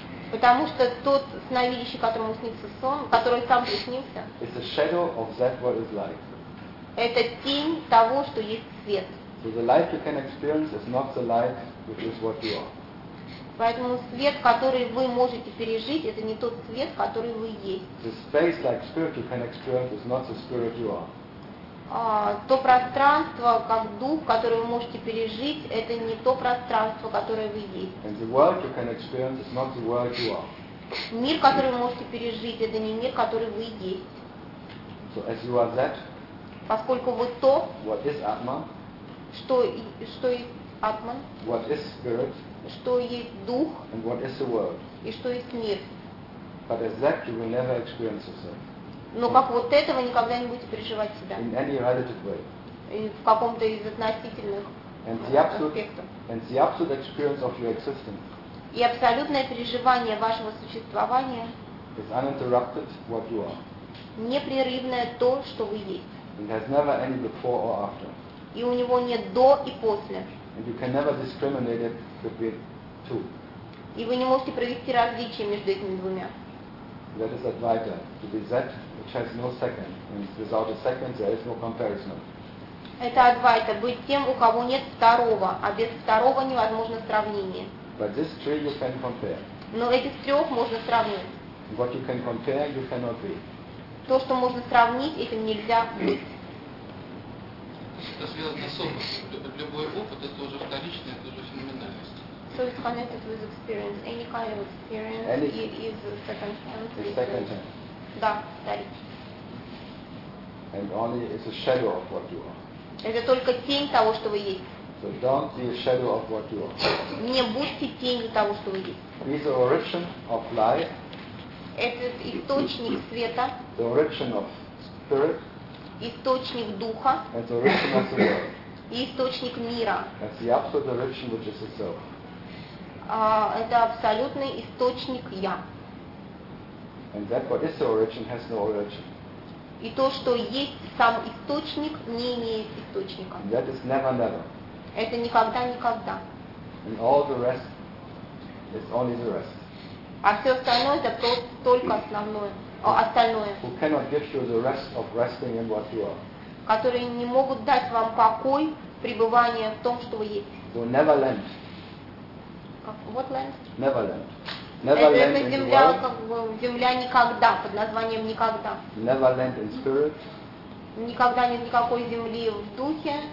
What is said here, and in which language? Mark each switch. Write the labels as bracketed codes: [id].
[ru] Потому что тот сновидящий, которому снится сон, который сам приснился, [en] is the shadow of that what is light. [ru] Это тень того, что есть свет. [en] So the light you can experience is not the light which is what you are. [ru] Поэтому свет, который вы можете пережить, это не тот свет, который вы есть. [en] The space like spirit you can experience is not the spirit you are. [ru] То пространство, как дух, которое вы можете пережить, это не то пространство, которое вы есть. [en] And the world you can experience is not the world you are. [ru] Мир, который вы можете пережить, это не мир, который вы есть. [en] So as you are that, [ru] поскольку вы то, [en] what is Atman, [ru] что есть Атман, [en] what is spirit, [ru] что есть дух, [en] and what is the world, [ru] и что есть мир. [en] But as that you will never experience yourself. [ru] Но как вот это вы никогда не будете переживать себя. [en] In any relative way. [ru] И в каком-то из относительных аспектов. [en] And the absolute experience of your existence. [ru] И абсолютное переживание вашего существования. [en] Is uninterrupted what you are. [ru] Непрерывное то, что вы есть. [en] And has never any before or after. [ru] И у него нет до и после. [en] And you can never discriminate it between two. [ru] И вы не можете провести различия между этими двумя. [en] That is Advaita, to be that which has no second, and without a second there is no comparison. [ru] Это Адвайта, быть тем, у кого нет второго, а без второго невозможно сравнение. [en] But these three you can compare. [ru] Но этих трех можно сравнить. [en] What you can compare, you cannot be. [ru] То, что можно сравнить, этим нельзя быть. Это сверхспособность. Любой опыт это уже вторичное, это уже феноменальность. [en] So it's connected with experience. Any kind of experience is second hand. It's second hand. [ru] Да, старик. [en] And only it's a shadow of what you are. [ru] Это только тень того, что вы есть. [en] So don't be a shadow of what you are. [ru] Не будьте тенью того, что вы есть. [en] Be the origin of life. [ru] Это источник света. [en] The origin of spirit. [ru] Источник духа. [en] And the origin of the world. [ru] И источник мира. [en] That's the absolute origin which is itself. [ru] Это абсолютный источник Я. [en] And that what is the origin has no origin. [ru] И то, что есть сам источник, не имеет источника. [en] And that is never, never. [ru] Это никогда-никогда. [en] And all the rest is only the rest. [ru] А все остальное это только основное. Остальное. [en] Who cannot give you the rest of resting in what you are. [ru] Которые не могут дать вам покой, пребывание в том, что вы есть. [en] Who never land. What land? Neverland. Neverland in [ru] земля, как бы, земля никогда, под названием никогда. [en] Neverland in spirit. [ru] Никогда нет никакой земли в духе.